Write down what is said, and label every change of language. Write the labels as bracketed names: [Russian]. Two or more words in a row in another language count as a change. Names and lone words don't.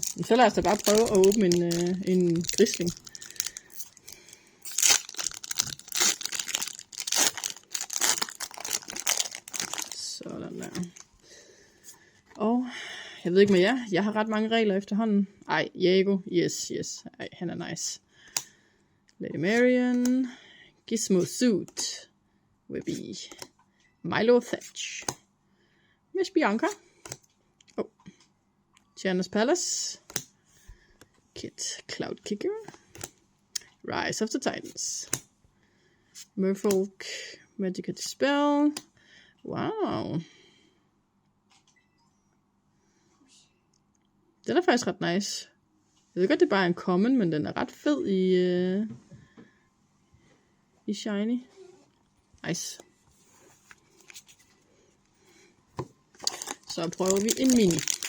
[Danish] Men så lad os da bare prøve at åbne en Grisling. Sådan der. Og jeg ved ikke med jer. Jeg har ret mange regler efterhånden. Ej, Jago. Yes. Ej, han er nice. Lady Marian. Gizmo Suit. Webby. Milo Thatch. Miss Bianca. Gianna's Palace. Kit Cloud Kicker. Rise of the Titans. Merfolk. Magica Dispel. Wow. Den er faktisk ret nice. Jeg ved godt, det er bare en common, men den er ret fed i shiny. Nice. Så prøver vi en mini.